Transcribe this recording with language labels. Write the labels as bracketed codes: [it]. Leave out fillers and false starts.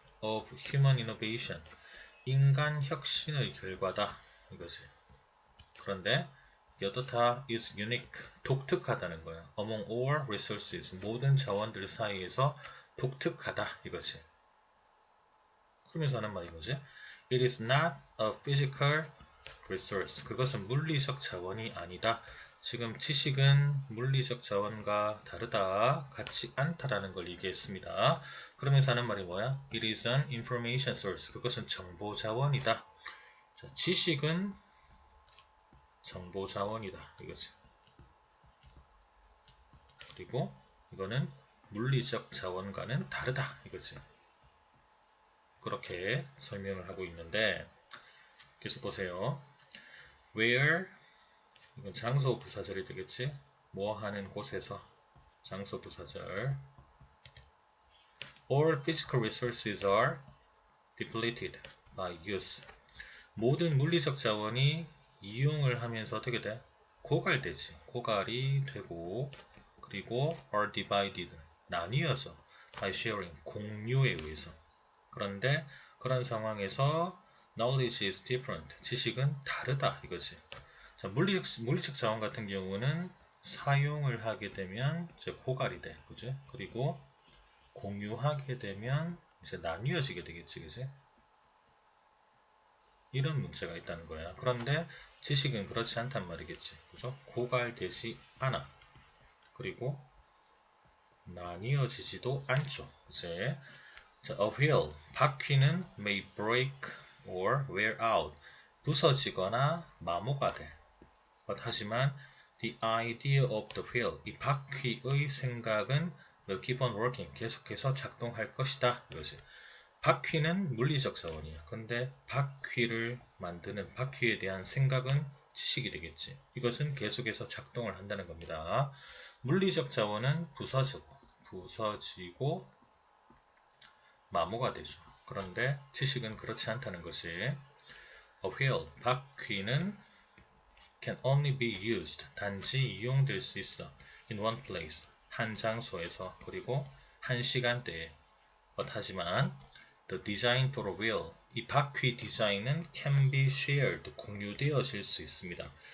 [en] of human innovation, [ko] 인간 혁신의 결과다. 이거지. 그런데 이게 어떻다? [en] is unique, [ko] 독특하다는 거야. [en] among all resources, [ko] 모든 자원들 사이에서 독특하다. 이거지. 그러면서 하는 말이 뭐지? [en] It is not a physical resource. [ko] 그것은 물리적 자원이 아니다. 지금 지식은 물리적 자원과 다르다, 같지 않다라는 걸 얘기했습니다. 그러면서 하는 말이 뭐야? [en] It is an information source. [ko] 그것은 정보 자원이다. 자, 지식은 정보 자원이다. 이거지. 그리고 이거는 물리적 자원과는 다르다. 이거지. 그렇게 설명을 하고 있는데, 계속 보세요. Where, 이건 장소 부사절이 되겠지? 뭐 하는 곳에서, 장소 부사절. [en] All physical resources are depleted by use. [ko] 모든 물리적 자원이 이용을 하면서 어떻게 돼? 고갈되지. 고갈이 되고, 그리고 [en] are divided, [ko] 나뉘어져. [en] by sharing, [ko] 공유에 의해서. 그런데 그런 상황에서 [en] knowledge is different, [ko] 지식은 다르다 이거지. 자, 물리적 자원 같은 경우는 사용을 하게 되면 이제 고갈이 돼, 그지? 그리고 공유하게 되면 이제 나뉘어지게 되겠지, 그지? 이런 문제가 있다는 거야. 그런데 지식은 그렇지 않단 말이겠지, 그죠? 고갈되지 않아. 그리고 나뉘어지지도 않죠, 이제. [en] 자, a wheel, [ko] 바퀴는 [en] may break or wear out, [ko] 부서지거나 마모가 돼. 하지만 [en] the idea of the wheel, [ko] 이 바퀴의 생각은 [en] will keep on working, [ko] 계속해서 작동할 것이다. 이거지. 바퀴는 물리적 자원이야. 근데 바퀴를 만드는, 바퀴에 대한 생각은 지식이 되겠지. 이것은 계속해서 작동을 한다는 겁니다. 물리적 자원은 부서지고 마모가 되죠. 그런데 지식은 그렇지 않다는 것이, [en] a wheel, [ko] 바퀴는 [en] can only be used, [ko] 단지 이용될 수 있어. in one place, 한 장소에서, 그리고 한 시간대에. 하지만 [en] the design for a wheel, [ko] 이 바퀴 디자인은 [en] can be shared, [ko] 공유되어질 수 있습니다.